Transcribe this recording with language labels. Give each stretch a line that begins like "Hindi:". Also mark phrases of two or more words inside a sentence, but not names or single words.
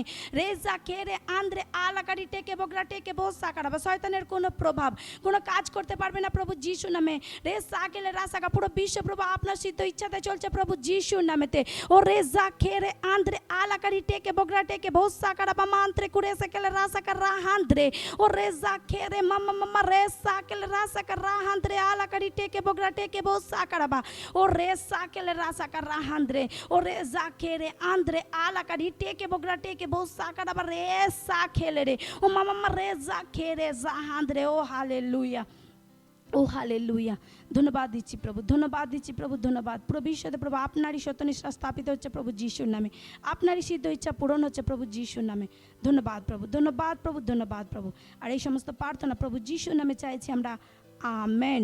Bangla: রে জা খেরে আন্দ্রে আলা কাডি টেকে বগরা টেকে বস সাকারা বা শয়তানের কোনো প্রভাব কোনো কাজ করতে পারবে না প্রভু যিশুর নামে। রে সাকেল রাসা কা পুরো বিশ্ব প্রভু আপনার সিদ্ধ ইচ্ছাতে চলছে প্রভু যিশুর নামেতে। ও রে জা খেরে আন্দ্রে আলা কাডি টেকে বগরা টেকে বস সাকারা বা মান্ত্রে কুড়ে সাকেল রাসা কা রাহান্দ্রে ও রে জা খেরে মামা মামা রে সাকেল রাসা ka rahandre ala kadi teke bogra teke bo sakaraba o re sakele rasa ka rahandre o re zakere andre ala kadi teke bogra teke bo sakaraba re sakele re o mama re zakere zahandre o hallelujah ও হালেলুয়া। ধন্যবাদ দিচ্ছি প্রভু, ধন্যবাদ দিচ্ছি প্রভু, ধন্যবাদ। ভবিষ্যতে প্রভু আপনারই সত্যনিষ্ঠা স্থাপিত হচ্ছে প্রভু যিশুর নামে, আপনারই সিদ্ধ ইচ্ছা পূরণ হচ্ছে প্রভু যিশুর নামে। ধন্যবাদ প্রভু, ধন্যবাদ প্রভু, ধন্যবাদ প্রভু। আর এই সমস্ত প্রার্থনা প্রভু যিশুর নামে চাইছি আমরা, আমেন।